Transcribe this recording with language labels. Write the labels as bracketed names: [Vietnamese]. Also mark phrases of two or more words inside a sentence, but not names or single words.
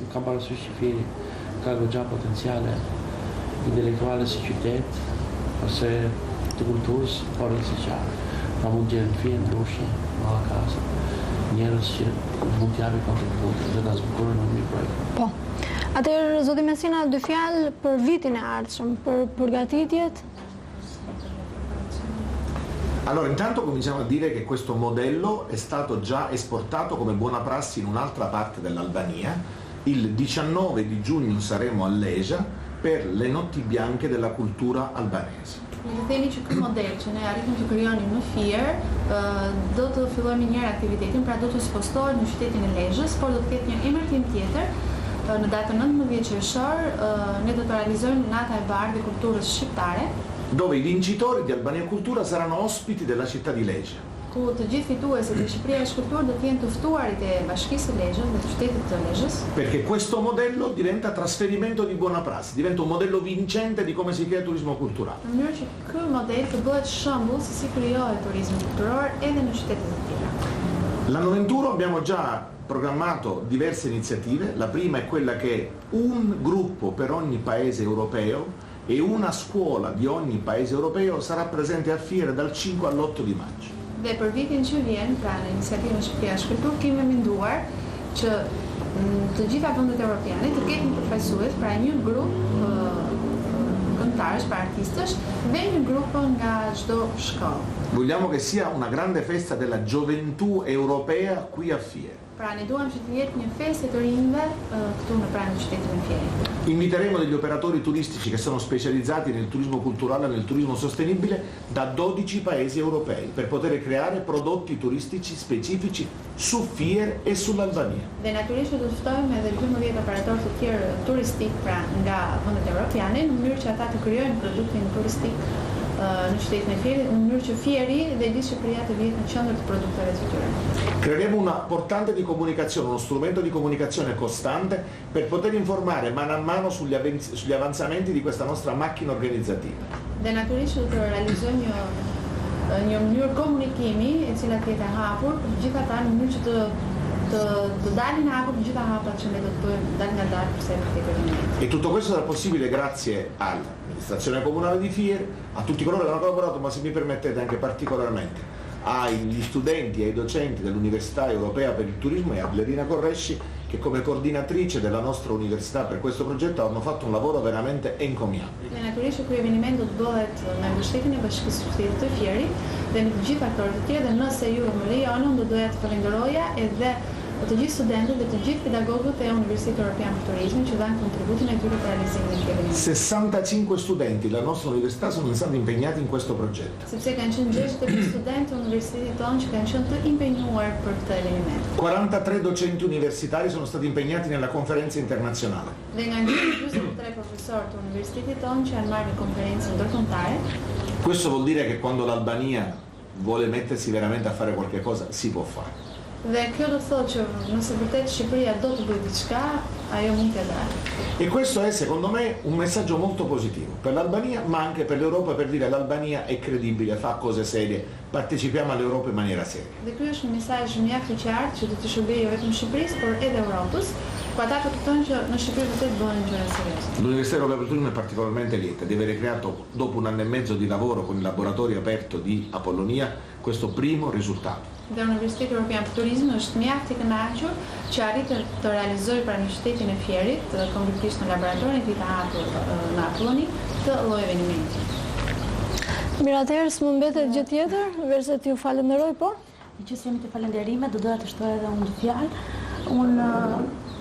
[Albanian] Kam parasysh që Fieri ka goxha potenciale intelektuale si qytet, ose të kulturës, por edhe si qarë. Pra mund të jenë fije ndryshme, malla kasa, njerëz që mund të japin kontribut dhe ta zbukurojnë në një projekt. Po. Atëherë, zoti Messina, dy fjalë për vitin e ardhshëm, për përgatitjet. [Italian] Allora, intanto cominciamo a dire che questo modello è stato già esportato come buona prassi in un'altra parte dell'Albania. Il 19 di giugno saremo a Leja per le notti bianche della cultura albanese. [Albanian] Le themi që ky model që ne arritëm të krijonim në Fier, do të fillojmë një aktivitetin, pra do të spostohet në qytetin e Lezhës, por do të ketë një emërtim tjetër. Në datën 19 qershor, ne do të realizojmë Nata e Bardhë e Kulturës Shqiptare, [Italian] dove i vincitori di Albania Cultura saranno ospiti della città di Leja. [Albanian] Ku të gjithë fituesit e Shqipëria e Shkulturë do të jenë të ftuarit e Bashkisë së Lezhës dhe të qytetit të Lezhës. [Italian] Perché questo modello diventa trasferimento di buona prassi, diventa un modello vincente di come si crea turismo culturale. [Albanian] Në mënyrë që ky model të bëhet shembull se si krijohet turizmi kulturor edhe në qytetet e tjera. [Italian] L'anno 21 abbiamo già programmato diverse iniziative. La prima è quella che un gruppo per ogni paese europeo e una scuola di ogni paese europeo sarà presente a Fiera dal 5 all'8 di maggio. [Albanian] Dhe për vitin që vjen, pra në iniciativën Shqipëria e Shkulturë, kemi menduar që të gjitha vendet europiane të ketë një përfaqësues, pra një grup këngëtarësh, pra artistësh, dhe një grup nga çdo shkollë. [Italian] Vogliamo che sia una grande festa della gioventù europea qui a Fiera. [Albanian] Pra ne duam që të jetë një festë të rinjve këtu në pranë të qytetit të Fierit. [Italian] Inviteremo degli operatori turistici che sono specializzati nel turismo culturale e nel turismo sostenibile da 12 paesi europei per poter creare prodotti turistici specifici su Fier e sull'Albania. [Albanian] Dhe natyrisht do të ftojmë edhe 12 operatorë të tjerë turistik pra nga vendet europiane në mënyrë që ata të krijojnë produktin turistik në qytetin e Fierit, në mënyrë që Fieri dhe gjithë Shqipëria të vihet në qendër të produtteve të tyre. [Italian] Creeremo una portante di comunicazione, uno strumento di comunicazione costante per poter informare mano a mano sugli avanzamenti di questa nostra macchina organizzativa. [Albanian] Dhe natyrisht do të realizojmë një mënyrë komunikimi e cila të jetë e hapur për të gjithë ata në mënyrë që të dalin hapur të gjitha hapat që ne do të bëjmë dal nga dal përse për këtë event. [Italian] E tutto questo sarà possibile grazie all'amministrazione comunale di Fier, a tutti coloro che hanno collaborato, ma se mi permettete anche particolarmente agli studenti e ai docenti dell'Università Europea per il Turismo e a Blerina Corresci, che come coordinatrice della nostra università per questo progetto hanno fatto un lavoro veramente encomiabile. [Albanian] Dhe natyrisht ky eveniment do të bëhet me mbështetjen e Bashkisë së Qytetit të Fierit dhe me të gjithë aktorët e tjerë, dhe nëse ju më lejoni, do doja të falenderoja edhe të gjithë studentët dhe të gjithë pedagogët e Universitetit Europian për Turizmin që dhanë kontributin e tyre për realizimin e këtij eventi. [Italian] 65 studenti della nostra università sono stati impegnati in questo progetto. [Albanian] Sepse kanë qenë 65 studentë të universitetit tonë që kanë qenë të impenjuar për këtë eveniment. [Italian] 43 docenti universitari sono stati impegnati nella conferenza internazionale. [Albanian] Dhe nga 23 profesorë të universitetit tonë që janë marrë në konferencë ndërkombëtare. [Italian] Questo vuol dire che quando l'Albania vuole mettersi veramente a fare qualche cosa, si può fare. [Albanian] Dhe kjo do të thotë që nëse vërtet Shqipëria do të bëjë diçka, ajo mund të dalë. [Italian] E questo è secondo me un messaggio molto positivo per l'Albania, ma anche per l'Europa, per dire l'Albania è credibile, fa cose serie, partecipiamo all'Europa in maniera seria. [Albanian] Dhe ky është një mesazh mjaft i qartë që do të shërbejë jo vetëm Shqipërisë, por edhe Europës, ku ata të kuptojnë që në Shqipëri vërtet bëhen gjëra serioze. [Italian] L'Università Europea per il Turismo è particolarmente lieta di avere creato, dopo un anno e mezzo di lavoro con il laboratorio aperto di Apollonia, questo primo risultato. [Albanian] Dhe Universiteti Europian për Turizëm është mjaft i kënaqur që arritën të realizojë pra në qytetin e Fierit, konkretisht në laboratorin e tij të hapur në Apolloni, të lloj evenimenti. Mirë, atëherë s'më mbetet gjë tjetër, verse t'ju falenderoj, po? Që jemi të falënderime, do doja të shtoj edhe unë dy fjalë.